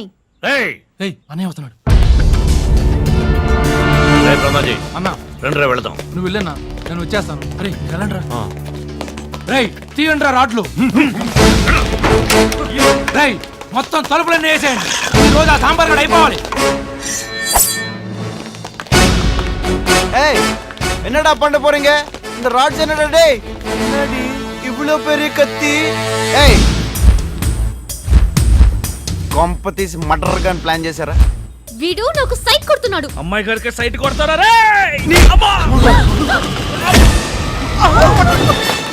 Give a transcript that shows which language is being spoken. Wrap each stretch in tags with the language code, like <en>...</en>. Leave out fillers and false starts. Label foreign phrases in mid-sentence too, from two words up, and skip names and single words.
<te>అన్నయ్య వస్తున్నాడు. అన్నా రండి, వెళదాం. నువ్వు వెళ్ళన్నా, నేను వచ్చేస్తాను. అరే వెళ్ళండ్రా. రేయ్, తీయండ్రా రాడ్లు. రేయ్, మొత్తం తలుపులన్నీ వేసేయండి. ఈ రోజు ఆ సాంబార్ గడ అయిపోవాలి.</te> <ta>என்னடா பண்ண போறீங்க? இந்த ராட்ஸ் என்னடா டேய்? என்னடி இவ்ளோ பெரிய கத்தி? ஏய்,</ta> <te>కొంపతీసి</te> <en>murder gun plan</en> <te>చేశారా? వీడు నాకు సైట్ కొడుతున్నాడు. అమ్మాయి గారికి సైట్ కొడతారా రే?</te>